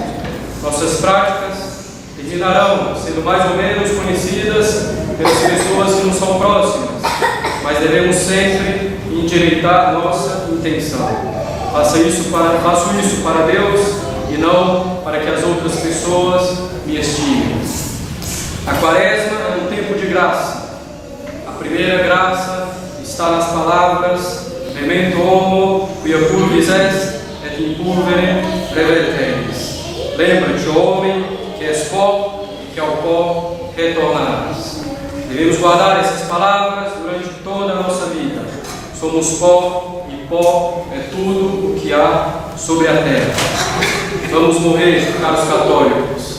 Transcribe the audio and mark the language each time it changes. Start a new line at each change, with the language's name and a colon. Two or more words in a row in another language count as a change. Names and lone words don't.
Portuguese: Nossas práticas terminarão sendo mais ou menos conhecidas pelas pessoas que nos são próximas, mas devemos sempre endireitar nossa intenção. Faço isso para Deus e não para que as outras pessoas me estimem. A Quaresma é um tempo de graça. A primeira graça está nas palavras:
Latin: memento homo, quia purvis est, et in pulverem reverteris.
Portuguese: Lembra-te, homem, que és pó e que ao pó retornarás. Devemos guardar essas palavras durante toda a nossa vida. Somos pó e pó é tudo o que há sobre a terra. Vamos morrer, caros católicos.